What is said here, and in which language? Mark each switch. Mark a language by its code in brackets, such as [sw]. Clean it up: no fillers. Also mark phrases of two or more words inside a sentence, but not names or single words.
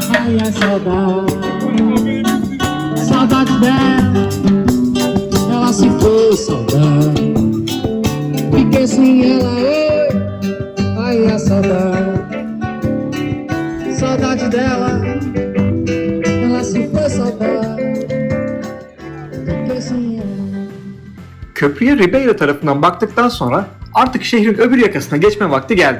[pt] ai a saudade, saudade dela, ela se foi, saudade. Fiquei sem ela, oi, ai a saudade, saudade dela, ela se foi, saudade. Fiquei sem ela. [tr] Köprüye Ribeira tarafından baktıktan sonra artık şehrin öbür yakasına geçme vakti geldi.